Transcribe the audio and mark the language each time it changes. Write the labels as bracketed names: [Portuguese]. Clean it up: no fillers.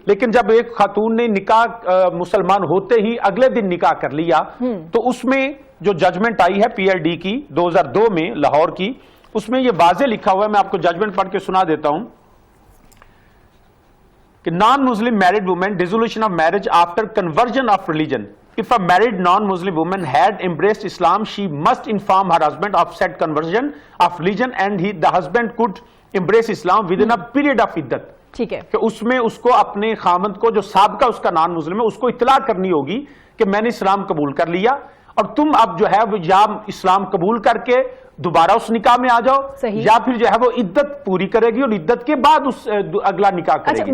[Urdu] لیکن جب ایک خاتون نے نکاح مسلمان ہوتے ہی اگلے دن نکاح کر لیا, تو اس میں جو ججمنٹ آئی ہے PLD کی 2002 میں لاہور کی, اس میں یہ واضح لکھا ہوا ہے, میں آپ کو ججمنٹ پڑھ کے سنا دیتا ہوں کہ [English] Non Muslim married woman dissolution of marriage after conversion of religion. If a married non-Muslim woman had embraced Islam, she must inform her husband of said conversion of religion, and the husband could embrace Islam within a period of iddat. [Urdu] ٹھیک ہے, کہ اس میں اس کو اپنے خامند کو جو سابقہ اس کا نان مسلم ہے اس کو اطلاع کرنی ہوگی کہ میں نے اسلام قبول کر لیا, اور تم اب جو ہے وہ یا اسلام قبول کر کے دوبارہ اس نکاح میں آ جاؤ, یا پھر جو ہے وہ عدت پوری کرے گی اور عدت کے بعد اس اگلا نکاح کرے گی.